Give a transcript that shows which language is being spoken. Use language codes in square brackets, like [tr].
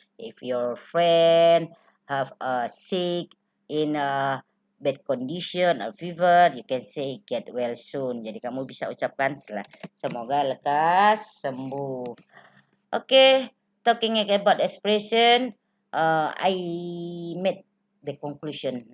[en] If your friend have a sick in a bad condition or fever, you can say get well soon. [id] Jadi kamu bisa ucapkan semoga lekas sembuh. [en] Okay, talking about expression, I made the conclusion.